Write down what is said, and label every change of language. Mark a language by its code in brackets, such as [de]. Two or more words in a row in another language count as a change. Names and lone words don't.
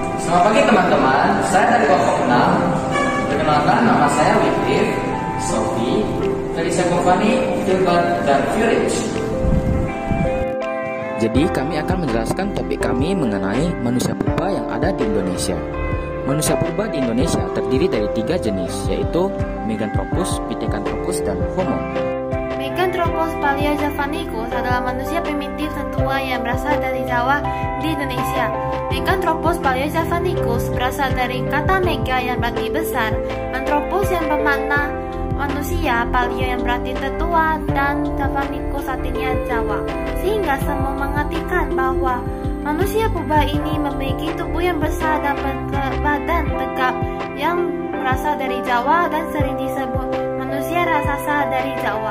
[id] Selamat pagi teman-teman, saya dari kelompok 6. Perkenalkan, nama saya Witif, Sofi, Felicia Company, Gilbert, dan Furich. Jadi kami akan menjelaskan topik kami mengenai manusia purba yang ada di Indonesia. Manusia purba di Indonesia terdiri dari 3 jenis, yaitu Meganthropus, Pithecanthropus, dan Homo. Meganthropus paleojavanicus adalah manusia primitif tertua yang berasal dari Jawa di Indonesia. Meganthropus paleojavanicus berasal dari kata mega yang berarti besar, anthropus yang bermakna manusia, paleo yang berarti tertua, dan javanicus artinya Jawa, sehingga semua mengartikan bahwa manusia purba ini memiliki tubuh yang besar dan berbadan tegap yang berasal dari Jawa dan sering disebut manusia raksasa dari Jawa.